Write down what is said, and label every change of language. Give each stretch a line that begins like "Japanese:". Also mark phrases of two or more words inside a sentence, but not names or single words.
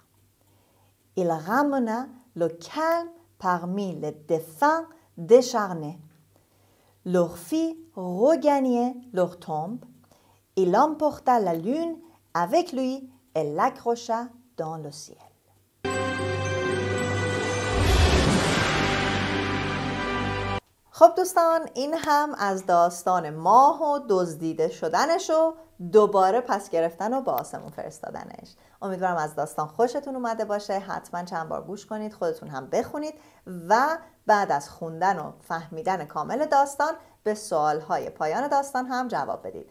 French: Il ramena le calme parmi les défunts décharnés, leur fit regagner leur tombe, il emporta la lune avec lui et l'accrocha dans le ciel.
Persian: خب دوستان، این هم از داستان ماه و دزدیده شدنش و دوباره پس گرفتن و به آسمون فرستادنش. امیدوارم از داستان خوشتون اومده باشه. حتما چند بار گوش کنید، خودتون هم بخونید و بعد از خوندن و فهمیدن کامل داستان به سوالهای پایان داستان هم جواب بدید.